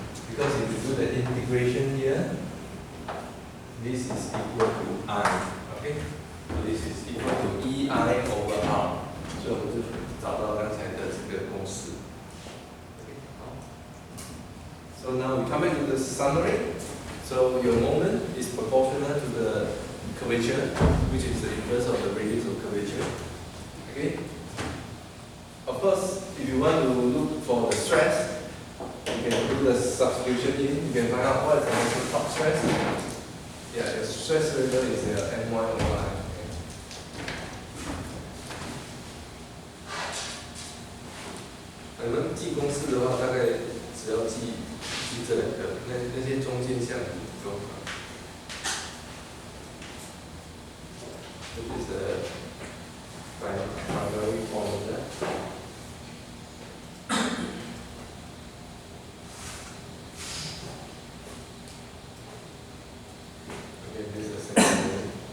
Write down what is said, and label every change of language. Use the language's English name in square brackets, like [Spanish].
[English] Because if you do the integration here, this is equal to I. Okay? So this is equal to EI over R. [Chinese] 所以我们就找到刚才的这个公式。 [English] So now we come back to the summary. So your moment is proportional to the curvature, which is the inverse of the radius of curvature. Okay? Of course, if you want to look for the stress, you can do the substitution in. You can find out what is the top stress. Yeah, the stress level is M1 over I. Okay. [Chinese] 你们记公式的话，大概只要记这两个，那些中间项就好。 [English] This is the primary formula. Okay, this is the second one.